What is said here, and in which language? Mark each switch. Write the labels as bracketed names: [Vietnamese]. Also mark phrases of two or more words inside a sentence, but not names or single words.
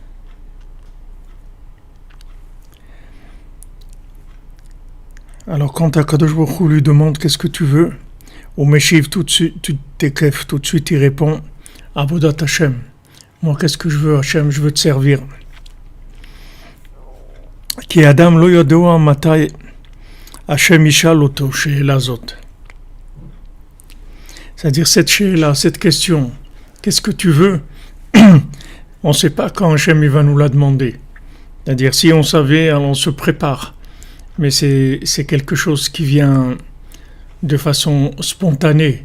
[French] Alors quand [Hebrew] הקדוש ברוך הוא [French] lui demande qu'est-ce que tu veux, au Meshiv tout de suite, tu t'éclèves, tout de suite il répond [Hebrew] עבודת השם. [French] Moi qu'est-ce que je veux Hashem, je veux te servir. [Hebrew] כי אדם לא יודע מתי השם ישאל אותו שאלה זאת. [French] C'est-à-dire cette she'ela, cette question, qu'est-ce que tu veux? On ne sait pas quand Hashem il va nous la demander. C'est-à-dire si on savait, on se prépare. Mais c'est quelque chose qui vient de façon spontanée.